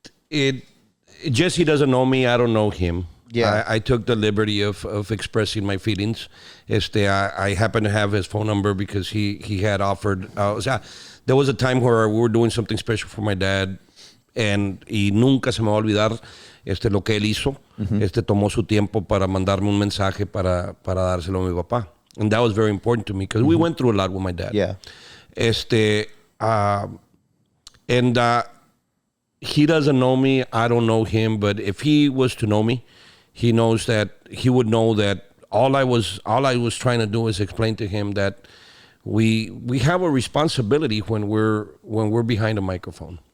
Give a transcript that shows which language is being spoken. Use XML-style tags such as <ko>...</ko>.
<en>Jesse doesn't know me. I don't know him. Yeah. I took the liberty of expressing my feelings. I happen to have his phone number because he had offered. There was a time where we were doing something special for my dad,</en> <es>y nunca se me va a olvidar lo que él hizo. Tomó su tiempo para mandarme un mensaje para dárselo a mi papá.</es> <en>And that was very important to me because we went through a lot with my dad. Yeah. He doesn't know me. I don't know him. But if he was to know me, he knows that he would know that all I was trying to do is explain to him that we have a responsibility when we're behind a microphone.</en>